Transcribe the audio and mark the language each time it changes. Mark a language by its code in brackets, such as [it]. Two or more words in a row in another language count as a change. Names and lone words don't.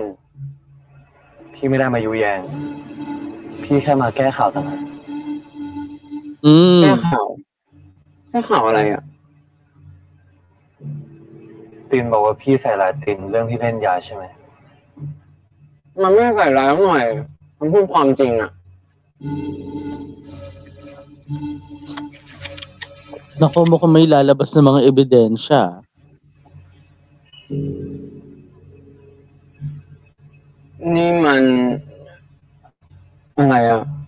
[th] พี่ไม่ได้มายุแยง พี่แค่มาแก้ข่าวต่างหาก อืม แก้ข่าวแก้ข่าวอะไรอะ ตีนบอกว่าพี่ใส่ร้ายตีนเรื่องที่เล่นยาใช่ไหม มันไม่ได้ใส่ร้ายหน่อย มันพูดความจริงอะ [tl] Naku, mukhang may lalabas na mga ebidensya. [th] นี่มันอะไรอะ